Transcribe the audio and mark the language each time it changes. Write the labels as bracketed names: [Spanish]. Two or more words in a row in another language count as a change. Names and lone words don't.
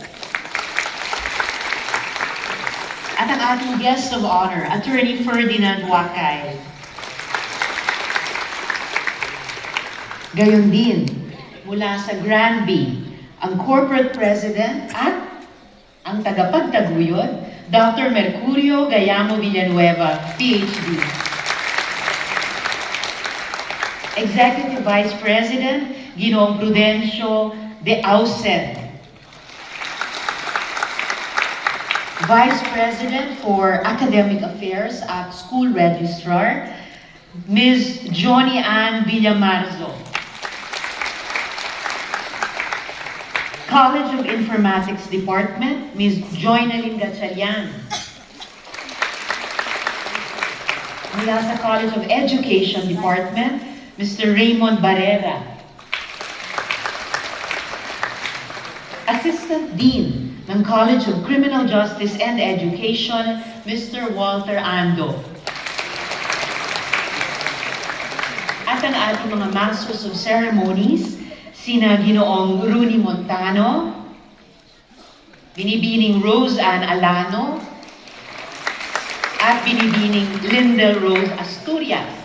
[Filipino] At ang ating [English] guest of honor, [Filipino] Attorney Ferdinand Wakay. Gayon din, mula sa Granby, ang [English] Corporate President [Filipino] at ang tagapagtaguyod, Dr. Mercurio Gayamo Villanueva, PhD. [English] Executive Vice President, [Filipino] Ginoong Prudencio de Ausen. [English] Vice President for Academic Affairs [Filipino] at [English] School Registrar, [Filipino] Ms. Johnny Ann Villamarzo. College of Informatics Department, Ms. Joynalyn Gatchalian. Mula sa College of Education Department, Mr. Raymond Barrera. Assistant Dean ng College of Criminal Justice and Education, Mr. Walter Ando. At ang ating mga [English] Masters of Ceremonies, [Filipino] sina Ginoong Rooney Montano, Binibining Rose Ann Alano, at binibining Lindel Rose Asturias.